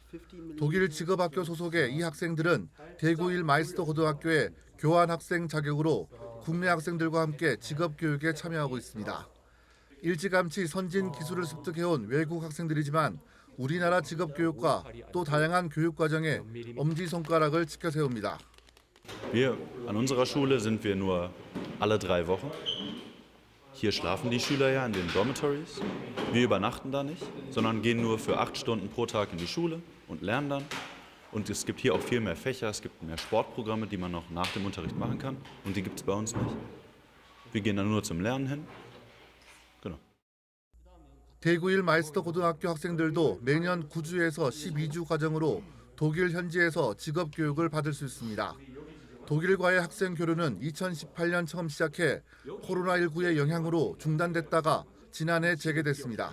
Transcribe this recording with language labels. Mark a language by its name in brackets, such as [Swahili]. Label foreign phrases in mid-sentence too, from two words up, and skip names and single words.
[Korean] 독일 직업학교 소속의 이 학생들은 대구 1마이스터고등학교의 교환 학생 자격으로 국내 학생들과 함께 직업 교육에 참여하고 있습니다. 일찌감치 선진 기술을 습득해온 외국 학생들이지만 우리나라 직업 교육과 또 다양한 교육 과정에 엄지손가락을 치켜 세웁니다. [German] Wir an unserer Schule sind wir nur alle 3 Wochen. Hier schlafen die Schüler ja in den Dormitories. Wir übernachten da nicht, sondern gehen nur für 8 Stunden pro Tag in die Schule und lernen dann. Und es gibt hier auch viel mehr Fächer, es gibt mehr Sportprogramme, die man noch nach dem Unterricht machen kann. Und die gibt es bei uns nicht. Wir gehen dann nur zum Lernen hin. Genau. [Korean] 대구1 마이스터 고등학교 학생들도 매년 9주에서 12주 과정으로 독일 현지에서 직업 교육을 받을 수 있습니다. 독일과의 학생 교류는 2018년 처음 시작해 코로나19의 영향으로 중단됐다가 지난해 재개됐습니다.